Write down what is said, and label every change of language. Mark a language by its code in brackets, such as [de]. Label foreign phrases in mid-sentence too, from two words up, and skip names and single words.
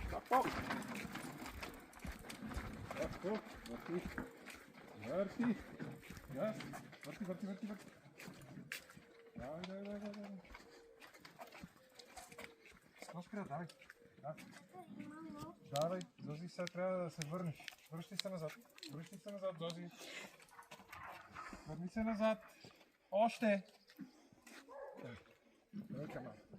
[sl] Kapot. Lahko, vrti. Vrti. Gas. Vrti, vrti, vrti, vrti. Daj, daj, daj, daj, daj. [bg] Скоро, давай. Да. Давай, Зози, сега трябва да се върнеш. Връщай се назад. Връщай се назад, Зози. Върни се назад. Още. Давай, камера.